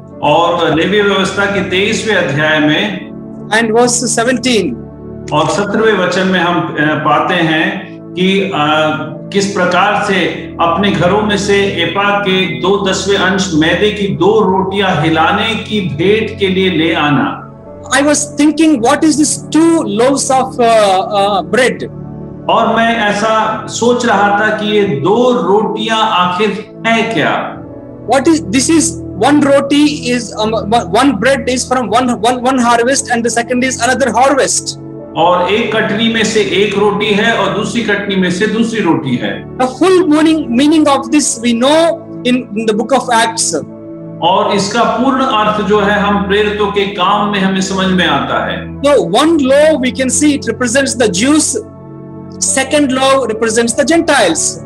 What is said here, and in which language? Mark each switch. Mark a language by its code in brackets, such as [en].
[hi] और लेवी व्यवस्था के 23वें अध्याय में [en] and verse 17 [hi] और 17वें वचन में हम पाते हैं कि किस प्रकार से अपने घरों में से एपा के 2/10 अंश मैदे की 2 रोटियां हिलाने की भेंट के लिए ले आना। [en] I was thinking, what is this 2 loaves of bread? [hi] और मैं ऐसा सोच रहा था कि ये 2 रोटियां आखिर है क्या? [en] What is this? Is one roti is one bread is from one harvest and the second is another harvest. [hi] और एक कटनी में से एक रोटी है और दूसरी कटनी में से दूसरी रोटी है। [en] The full meaning of this we know in the book of Acts. [hi] और इसका पूर्ण अर्थ जो है हम प्रेरितों के काम में हमें समझ में आता है। [en] So one loaf we can see it represents the Jews, second loaf represents the Gentiles.